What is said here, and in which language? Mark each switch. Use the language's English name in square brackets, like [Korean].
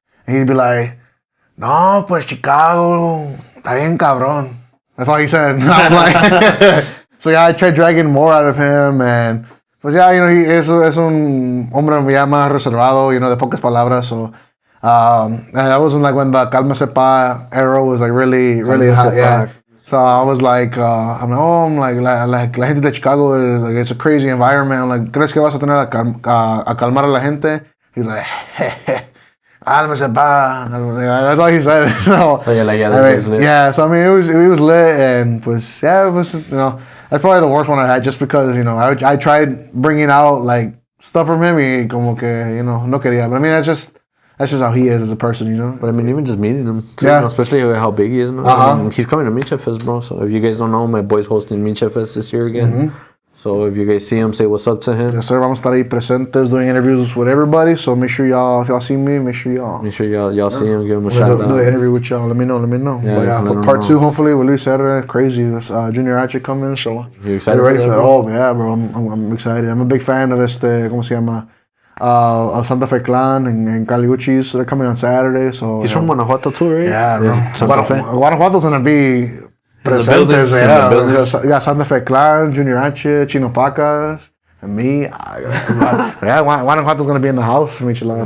[English] And he'd be like, [Spanish] no, pues Chicago, está bien cabrón. [English] That's all he said. And I was like, so yeah, I tried dragging more out of him. [Spanish] And, pues yeah, you know, he es un hombre ya más reservado, you know, de pocas palabras. [English] So, and that was like when the Calma Sepa era was like really hot. Yeah. So I was like, I'm like, [Spanish] la gente de Chicago [English] is like, it's a crazy environment. [Spanish] I'm like, ¿crees que vas a tener a calmar a la gente? [English] He's like, Calma Sepa. That's all he said. So, yeah, so I mean, it was lit, and pues, yeah, it was, you know, that's probably the worst one I had, just because, you know, I tried bringing out like stuff from him, y como que, you know, [Spanish] no quería. [English] But I mean, that's just how he is as a person, you know? But I mean, even just meeting him, too, yeah. You know, especially how big he is now. I mean, he's coming to Minche Fest, bro. So if you guys don't know, my boy's hosting Minche Fest this year again. Mm-hmm. So if you guys see him, say what's up to him. Yes, sir. [Spanish] Vamos a estar ahí presentes [English] doing interviews with everybody. So make sure if y'all see me, make sure y'all see him, give him a shout out. Do an interview with y'all. Let me know. Yeah, but part 2, hopefully, with Luis R. Crazy. That's Junior H coming. So you excited ready for that? Bro? Oh, yeah, bro. I'm excited. I'm a big fan of [Spanish] ¿cómo se llama? [English] Santa Fe Clan and Caliuchis. They're coming on Saturday. So he's from Guanajuato too, right? Yeah, bro. Santa Fe. Guanajuato's gonna be presentes. Yeah, Santa Fe Clan, Junior H, Chino Pacas, and me. Yeah, Guanajuato's gonna be in the house for Michelada.